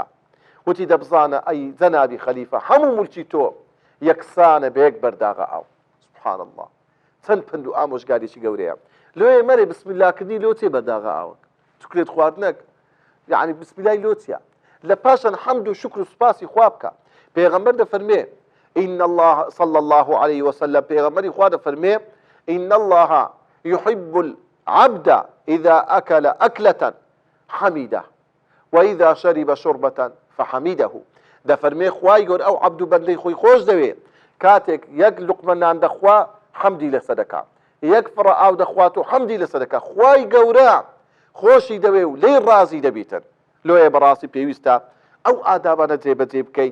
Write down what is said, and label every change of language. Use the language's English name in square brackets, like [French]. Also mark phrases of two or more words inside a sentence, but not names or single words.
[Central Kurdish] وتی دەبزانە ئەی جەنابی خەلیفە هەموو مولکی تۆ یەکسانە بەیەک بەرداغە ئاو. [Arabic] سبحان الله [Central Kurdish] چەند پند و ئامۆژگاریی گەورەیە. لۆیە مەرێ بسم اللهکردنی لۆ چێ بەرداغە ئاوەک چکرێت خواردنەک، یعنی بسم اللهی لۆ چیە؟ لە پاشان حەمد و شکر و سوپاسی خوا بکە. پێغەمبەر دەفەرمێ [Arabic] إن الله صلى الله عليه وسلم [Central Kurdish] پیغمبری خوا دەفەرمێ [Arabic] إن الله يحب العبد إذا أكل أكلة حميده وإذا شرب شربة فحميده. [Central Kurdish] دەفەرمێ خوای گەورە ئەو عەبد و بەندەی خۆی خۆش دەوێ کاتێک یەک لوقمە نان دەخوا حەمدی لەسەر دەکا، یەک فڕە ئاو دەخوات و حەمدی لەسەر دەکا، خوای گەورە خۆشی دەوێ و لێی ڕازی دەبیتن. لۆیە بەڕاستی پێویستە ئەو ئادابانە جێبەجێ بکەیت.